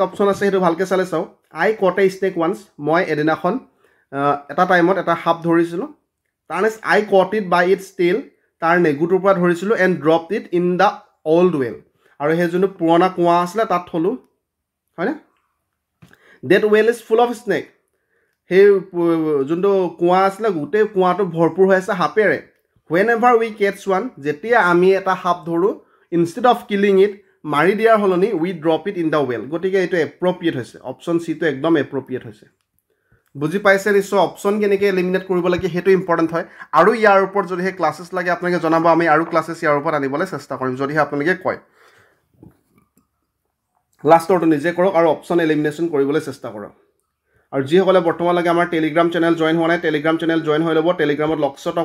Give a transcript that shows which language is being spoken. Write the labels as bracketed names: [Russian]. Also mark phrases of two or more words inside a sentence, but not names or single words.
[Assamese] অপশ্যন আছে সেইটো ভালকৈ চালে চাওঁ [English] I caught a snake once [Assamese] মই এদিনাখন এটা টাইমত এটা সাপ ধৰিছিলোঁ তাৰ নেক্সট [English] I caught it by its tail [Assamese] তাৰ নেগুটোৰ পৰা ধৰিছিলোঁ [English] and drop it in the old well [Assamese] আৰু সেই যোনটো পুৰণা কুঁৱা আছিলে তাত থলোঁ হয়নে [English] that well is full of snake সেই [Assamese] যোনটো কুঁৱা আছিলে গোটেই কুঁৱাটো ভৰপূৰ হৈ আছে সাপেৰে [English] whenever we catch one [Assamese] যেতিয়া আমি এটা সাপ ধৰোঁ [English] instead of killing it [Assamese] মাৰি দিয়াৰ সলনি [English] we drop it in the well [Assamese] গতিকে এইটো এপ্ৰপ্ৰিয়েট হৈছে অপশ্যন চিটো একদম এপ্ৰপ্ৰিয়েট হৈছে বুজি পাইছে নিশ্চয় অপশ্যন কেনেকৈ এলিমিনেট কৰিব লাগে সেইটো ইম্পৰ্টেণ্ট হয় আৰু ইয়াৰ ওপৰত যদিহে ক্লাছেছ লাগে আপোনালোকে জনাব আমি আৰু ক্লাছেছ ইয়াৰ ওপৰত আনিবলৈ চেষ্টা কৰিম যদিহে আপোনালোকে কয় লাষ্টৰটো নিজে কৰক আৰু অপশ্যন এলিমিনেশ্যন কৰিবলৈ চেষ্টা কৰক আৰু যিসকলে বৰ্তমানলৈকে আমাৰ [English] telegram channel join [Assamese] হোৱা নাই [English] telegram channel join [Assamese] হৈ ল'ব টেলিগ্ৰামত লক্ষ্য